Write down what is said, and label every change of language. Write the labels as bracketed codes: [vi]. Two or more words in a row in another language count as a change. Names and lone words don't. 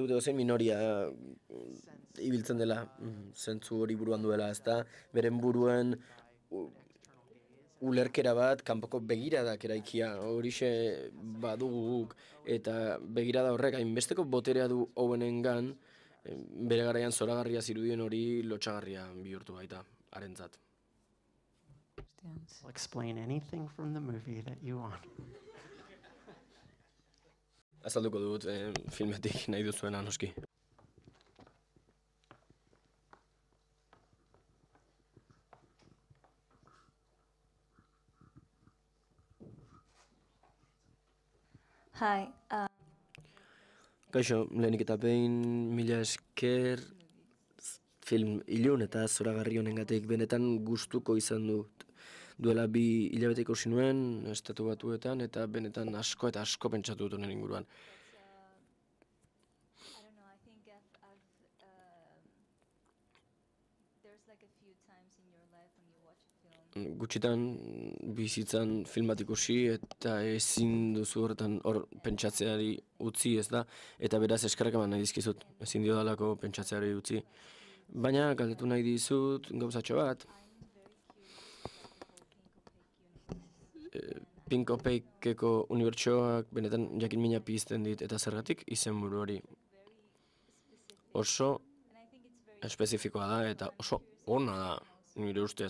[eu] dut edozein minoria ibiltzen dela zentzu hori buruan duela, ezta beren buruen ulerkera bat, kanpoko begiradak eraikia, horixe badugu guk, eta begirada horrek hainbesteko boterea du Owenengan, bere garaian zoragarria zirudien hori lotsagarria bihurtu baita, harentzat. [en] I'll explain anything from the movie that you want. [eu] Azalduko dut filmetik nahi duzuena noski. [en] Hi. [eu] Kaixo, lehenik eta behin mila esker film ilun eta zoragarri honengatik benetan gustuko izan dut. Duela 2 hilabete ikusi nuen, Estatu Batuetan, eta benetan asko eta asko pentsatu dut honen inguruan. [en] I don't know. I think there's like a few times in your life when you watch a film. [eu] Gutxitan bizitzan film bat ikusi eta ezin duzu horretan hor pentsatzeari utzi, ez da? Eta beraz eskerrak eman nahi dizkizut, ezin diodalako pentsatzeari utzi. Baina galdetu nahi dizut gauzatxo bat. Pinko Peikeko unibertsoak benetan jakin mina pizten dit eta zergatik izenburu hori oso espezifikoa da eta oso ona da nire ustez.